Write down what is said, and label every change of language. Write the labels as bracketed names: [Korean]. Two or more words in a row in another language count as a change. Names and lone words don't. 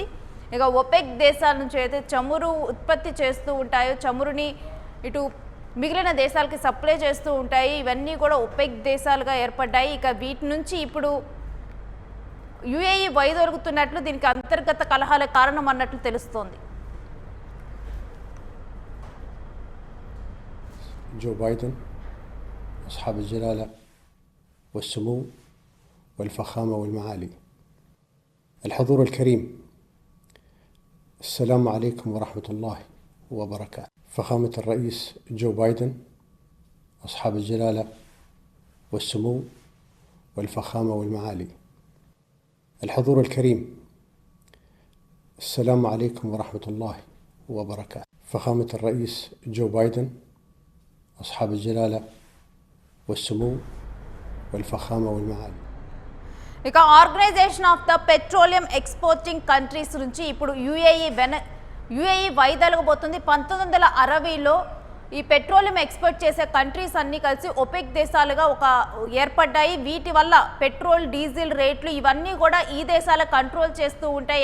[Telugu] ఇక ఒపెక్ దేశాల నుంచి అయితే చమురు ఉత్పత్తి చేస్తూ ఉంటాయో, చమురుని ఇటు మిగిలిన దేశాలకి సప్లై చేస్తూ ఉంటాయి. ఇవన్నీ కూడా ఒపెక్ దేశాలుగా ఏర్పడ్డాయి. ఇక వీటి నుంచి ఇప్పుడు యుఏఈ వైదొలుగుతున్నట్లు, దీనికి అంతర్గత కలహాల కారణం అన్నట్లు తెలుస్తోంది. [Arabic] جو بايدن أصحاب الجلالة والسمو والفخامة والمعالي، الحضور الكريم، السلام عليكم ورحمة الله وبركاته. فخامة الرئيس جو بايدن أصحاب الجلالة والسمو والفخامة والمعالي، الحضور الكريم، السلام عليكم ورحمة الله وبركاته. فخامة الرئيس جو بايدن أصحاب الجلالة والسمو والفخامة والمعالي. [Telugu] ఇక ఆర్గనైజేషన్ ఆఫ్ ద పెట్రోలియం ఎక్స్పోర్టింగ్ కంట్రీస్ నుంచి ఇప్పుడు యుఏఈ వైదొలగబోతుంది. 1960లో ఈ [English] petroleum export [Telugu] చేసే కంట్రీస్ అన్నీ కలిసి ఒపెక్ దేశాలుగా ఏర్పడ్డాయి. వీటి వల్ల [English] petrol, diesel [Telugu] రేట్లు ఇవన్నీ కూడా ఈ దేశాల కంట్రోల్ చేస్తూ ఉంటాయి.